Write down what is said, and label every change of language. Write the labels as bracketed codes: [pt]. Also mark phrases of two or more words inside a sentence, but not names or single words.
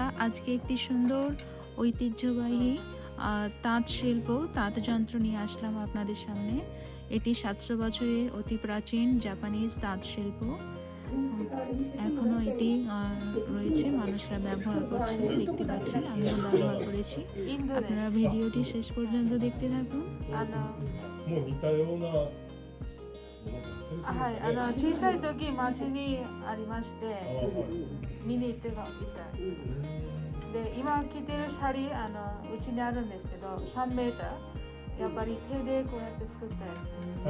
[bn] আজকে একটি সুন্দর ঐতিহ্যবাহী তাঁত শিল্প, তাঁত যন্ত্র নিয়ে আসলাম আপনাদের সামনে। এটি 700 বছরের অতি প্রাচীন জাপানিজ তাঁত শিল্প। এখনো এটি রয়েছে, মানুষরা ব্যবহার করছে, দেখতে পাচ্ছেন, আমিও ব্যবহার করেছি। আপনারা ভিডিওটি শেষ পর্যন্ত দেখতে থাকুন। [ja] もう似たようなはい、小さい時町にありまして、見に行っていたんです。で、今着てるシャリ、うちにあるんですけど、3メーター、やっぱり手でこうやって作ったやつ。